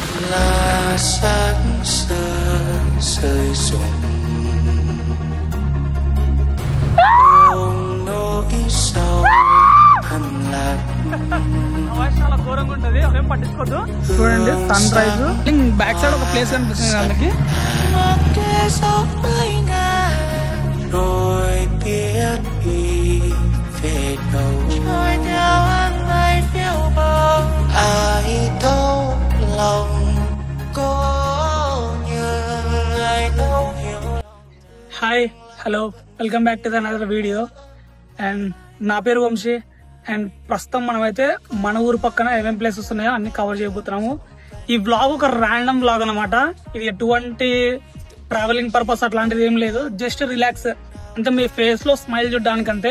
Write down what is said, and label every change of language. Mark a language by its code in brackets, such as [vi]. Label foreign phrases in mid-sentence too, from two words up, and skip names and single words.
[vi] là sáng sơ rơi rụng ôm nỗi sầu thầm lặng. [te] చాలా ఘోరంగా ఉంటది, అవేం పట్టించుకోవద్దు. చూడండి [en] sun rise back side [te] ఒక ప్లేస్ కనిపిస్తుంది వాళ్ళకి. Rồi biết đi về đâu trôi theo áng mây phiêu bồng ai thấu lòng có như ai thấu hiểu. [en] hi hello welcome back to the another video. [te] అండ్ నా పేరు వంశీ. అండ్ ప్రస్తుతం మనమైతే మన ఊరు పక్కన ఏమేమి ప్లేసెస్ ఉన్నాయో అన్ని కవర్ చేయబోతున్నాము. ఈ వ్లాగ్ ఒక [en] random vlog [te] అనమాట. ఇది ఎటువంటి [en] traveling purpose [te] అట్లాంటిది ఏం లేదు, [en] just relax [te] అంటే మీ ఫేస్ లో స్మైల్ చూడడానికి అంతే.